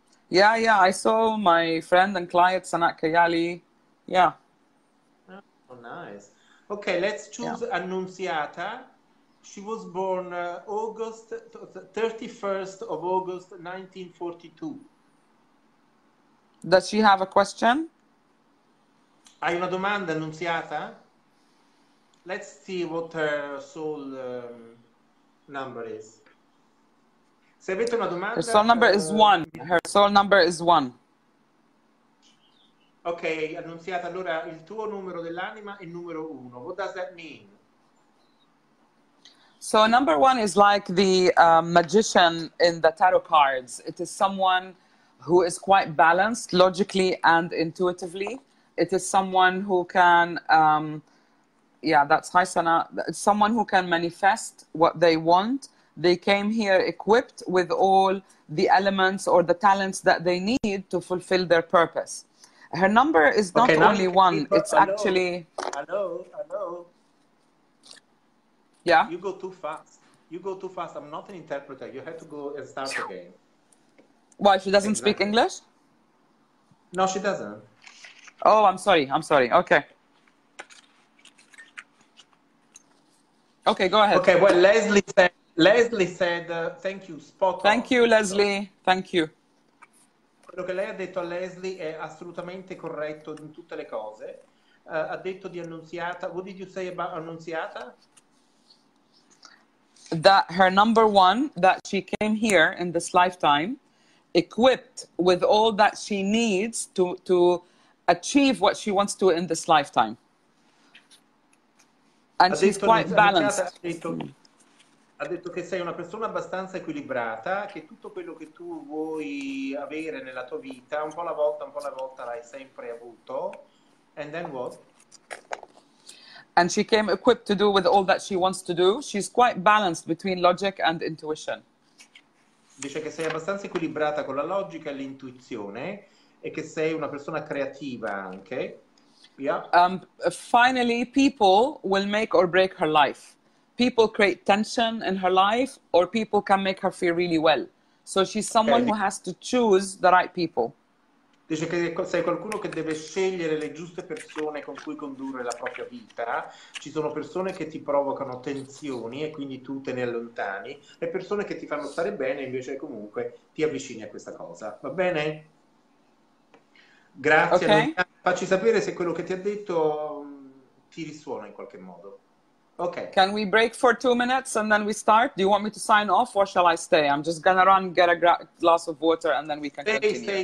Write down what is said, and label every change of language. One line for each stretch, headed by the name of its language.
English: Yeah, I saw my friend and client, Sanat Kayali. Yeah. Oh, nice. Okay, let's choose Annunziata. She was born August 31st of August 1942. Does she have a question?
Italian: Hai una domanda, Annunziata?
English: Let's see what her soul number is.
Italian: Se avete una domanda...
English: Her soul number is 1. Her soul number is 1.
Italian: Ok, Annunziata, allora il tuo numero dell'anima è il numero 1.
English: What does that mean? So number 1 is like the magician in the tarot cards. It is someone who is quite balanced logically and intuitively. It is someone who can, that's Haisana. It's someone who can manifest what they want. They came here equipped with all the elements or the talents that they need to fulfill their purpose. Her number is not only 1, it's actually... Hello. Yeah? You go too fast. I'm not an interpreter. You have to go and start again. Why, she doesn't speak English? No, she doesn't. Oh, I'm sorry. Okay. Okay, go ahead. Okay, well, Leslie said thank you, spot on. Thank you, Leslie. Thank you.
Italian: Quello che lei ha detto a Leslie è assolutamente corretto in tutte le cose. Ha detto di Annunziata.
English: What did you say about Annunziata? That her number 1, that she came here in this lifetime equipped with all that she needs to achieve what she wants to in this lifetime. And she's quite balanced.
Italian: Ha detto che sei una persona abbastanza equilibrata, che tutto quello che tu vuoi avere nella tua vita, un po' alla volta l'hai sempre avuto.
English: And then what? And she came equipped to do with all that she wants to do. She's quite balanced between logic and intuition.
Italian: Dice che sei abbastanza equilibrata con la logica e l'intuizione e che sei una persona creativa anche.
English: Yeah. Finally, people will make or break her life. People create tension in her life, or people can make her feel really well. So she's someone Ok. who has to choose the right people.
Italian: Dice che sei qualcuno che deve scegliere le giuste persone con cui condurre la propria vita. Ci sono persone che ti provocano tensioni e quindi tu te ne allontani, e persone che ti fanno stare bene, invece comunque ti avvicini a questa cosa. Va bene? Grazie,
English: Okay?
Italian: Facci sapere se quello che ti ha detto ti risuona in qualche modo. Ok.
English: Can we break for 2 minutes and then we start? Do you want me to sign off or shall I stay? I'm just gonna run, get a glass of water, and then we can continue.